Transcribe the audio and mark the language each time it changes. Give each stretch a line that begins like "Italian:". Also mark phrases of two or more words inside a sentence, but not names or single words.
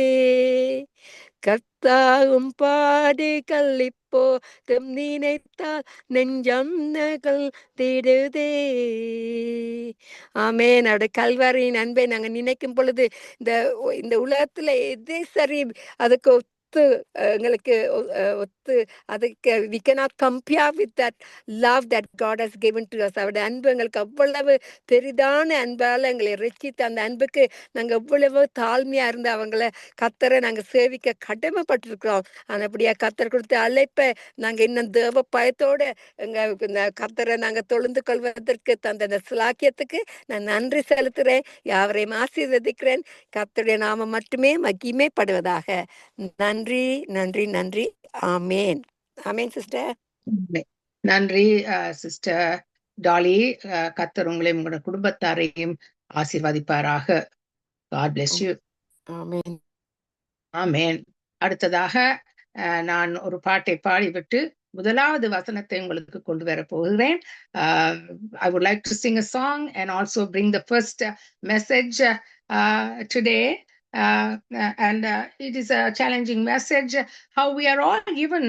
Tamil: கர்த்தாவும் பாடுகள் இப்போதும் நினைத்தால் நெஞ்சம் நகழ்ந்திடுதே. ஆமென். அவருடைய கல்வாரியின் அன்பை நாங்கள் நினைக்கும் பொழுது இந்த இந்த உலகத்துல எதே சரி அதுக்கு எங்களுக்கு ஒத்து அதுக்கு
English: we cannot compare with that love that God has given to us.
Tamil: அவருடைய அன்பு எங்களுக்கு அவ்வளவு பெரிதான அன்பால எங்களை ரட்சித்து அந்த அன்புக்கு நாங்க எவ்வளவு தாழ்மையா இருந்து அவங்கள கத்தரை நாங்க சேவிக்க கடமைப்பட்டிருக்கிறோம். அப்படியா கத்தர் கொடுத்த அழைப்பை நாங்க இன்னும் தேவ பயத்தோட எங்க இந்த கத்தரை நாங்க தொழுந்து கொள்வதற்கு தந்த அந்த சிலாக்கியத்துக்கு நான் நன்றி செலுத்துறேன். யாவரையும் ஆசீர்வதிக்கிறேன். கர்த்தருடைய நாமம் மட்டுமே மகிமைப்படுவதாக. நன்றி நன்றி நன்றி. ஆமேன். ஆமேன் சிஸ்டர். நன்றி சிஸ்டர் டாலி. கர்த்தர் உங்களையும் உங்களோட குடும்பத்தாரையும் ஆசீர்வதிப்பாராக.
English: God bless you.
Tamil: ஆமேன். ஆமேன். அடுத்ததாக நான் ஒரு பாட்டை பாடிவிட்டு முதலாவது வசனத்தை உங்களுக்கு கொண்டு வர போகிறேன்.
English: I would like to sing a song and also bring the first message today. And it is a challenging message, how we are all given